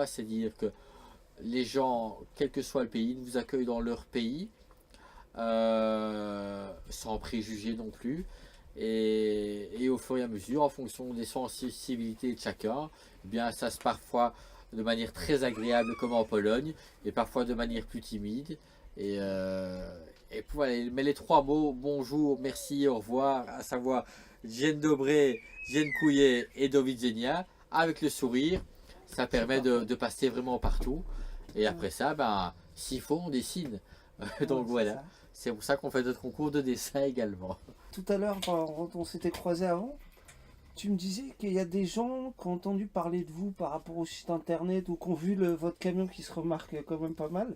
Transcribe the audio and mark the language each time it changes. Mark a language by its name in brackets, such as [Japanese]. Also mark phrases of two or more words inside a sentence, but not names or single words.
[French] C'est dire que les gens, quel que soit le pays, nous accueillent dans leur pays, sans préjugés non plus, et au fur et à mesure, en fonction des sensibilités de chacun, eh bien ça se parfois de manière très agréable comme en Pologne, et parfois de manière plus timide, et voilà. Mais les 3 mots bonjour, merci, au revoir, à savoir [Polish] dzień dobry, dziękuję [French] et [Polish] do widzenia, [French] avec le sourire, ça permet de passer vraiment partout, et après ça, s'il faut, on dessine. Donc voilà, c'est pour ça qu'on fait notre concours de dessin également. Tout à l'heure, quand on s'était croisé avant, tu me disais qu'il y a des gens qui ont entendu parler de vous par rapport au site internet ou qui ont vu votre camion qui se remarque quand même pas mal.